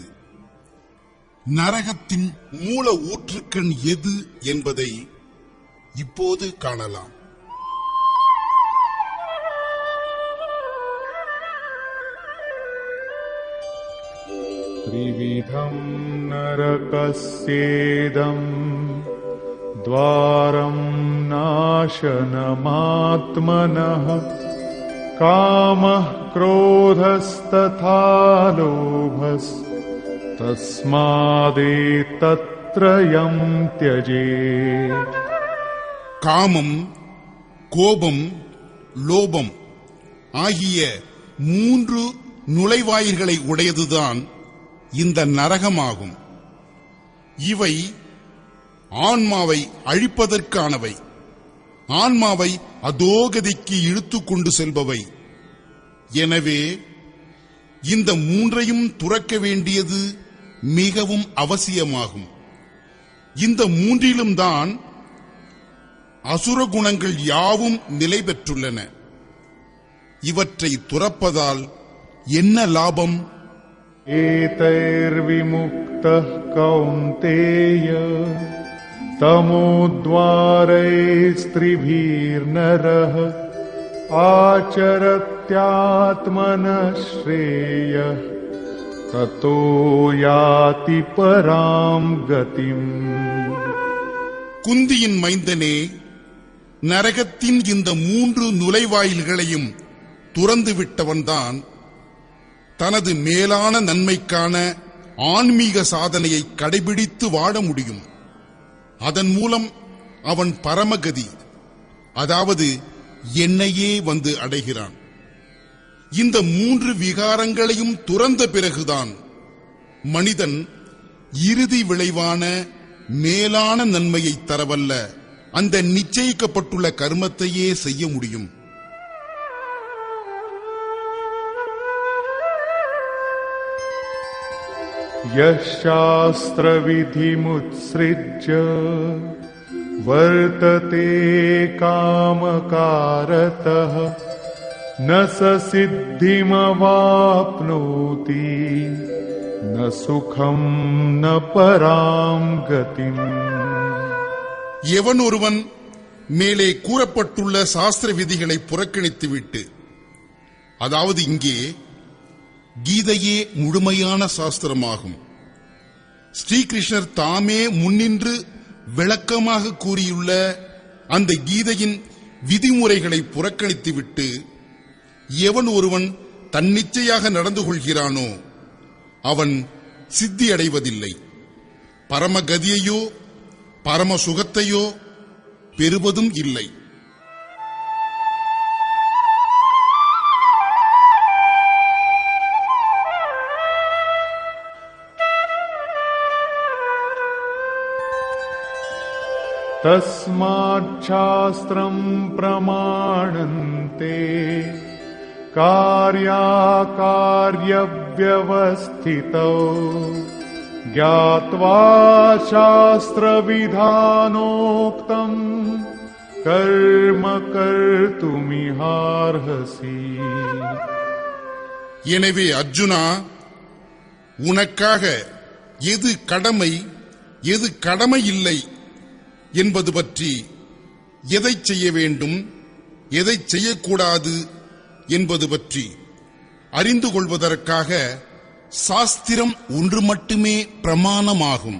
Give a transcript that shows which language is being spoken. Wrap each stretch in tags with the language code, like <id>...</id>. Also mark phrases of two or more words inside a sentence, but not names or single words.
<ta>நரகத்தின் மூல ஊற்றுக்கண் எது என்பதை இப்போது காணலாம்.</ta> <sa>त्रिविधं नरकस्येदं द्वारं नाशनमात्मनः कामः क्रोधस्तथा लोभस् तस्मादेतत्त्रयं त्यजेत्.</sa> <ta>காமம், கோபம், லோபம் ஆகிய 3 நுழைவாயில்களை உடையதுதான் இந்த நரகமாகும். இவை ஆன்மாவை அழிப்பதற்கானவை, ஆன்மாவை அதோகதிக்கு இழுத்துக் கொண்டு செல்பவை. எனவே இந்த 3ஐயும் துறக்க வேண்டியது மிகவும் அவசியமாகும். இந்த 3லும் தான் அசுர குணங்கள் யாவும் நிலை பெற்றுள்ளன. இவற்றை துறப்பதால் என்ன லாபம்?</ta> <sa>एतैर्विमुक्तः कौन्तेय तमोद्वारैस्त्रिभिर्नरः आचरत्यात्मनः श्रेयः ततो याति परां गतिम्.</sa> <ta>குந்தியின் மைந்தனே, நரகத்தின் இந்த 3 நுழைவாயில்களையும் துறந்து விட்டவன்தான் தனது மேலான நன்மைக்கான ஆன்மீக சாதனையை கடைபிடித்து வாழ முடியும். அதன் மூலம் அவன் பரமகதி, அதாவது என்னையே வந்து அடைகிறான். இந்த 3 விகாரங்களையும் துறந்த பிறகுதான் மனிதன் இறுதி விளைவான மேலான நன்மையை தரவல்ல அந்த நிச்சயிக்கப்பட்டுள்ள கர்மத்தையே செய்ய முடியும்.</ta> <sa>यशास्त्रविधिमुत्सृज्य वर्तते कामकारतः न स सिद्धिमवाप्नोति न न सुखं न परां गतिम्</sa> <ta>எவன் ஒருவன் மேலே கூறப்பட்டுள்ள சாஸ்திர விதிகளை புறக்கணித்துவிட்டு, அதாவது இங்கே கீதையே முழுமையான சாஸ்திரமாகும், ஸ்ரீகிருஷ்ணர் தாமே முன்னின்று விளக்கமாக கூறியுள்ள அந்த கீதையின் விதிமுறைகளை புறக்கணித்துவிட்டு எவன் ஒருவன் தன்னிச்சையாக நடந்து கொள்கிறானோ அவன் சித்தியடைவதில்லை. பரமகதியையோ பரம சுகத்தையோ பெறுவதும் இல்லை.</ta> <sa>तस्मात् शास्त्रं प्रमाणन्ते कार्याकार्यव्यवस्थितौ ज्ञात्वा शास्त्रविधानोक्तं कर्म कर्तुमिहार्हसि.</sa> <ta>எனவே அர்ஜுனா, உனக்காக எது கடமை எது கடமை இல்லை என்பது பற்றி, எதை செய்ய வேண்டும் எதை செய்யக்கூடாது என்பது பற்றி அறிந்து கொள்வதற்காக சாஸ்திரம் ஒன்று மட்டுமே பிரமாணமாகும்.</ta>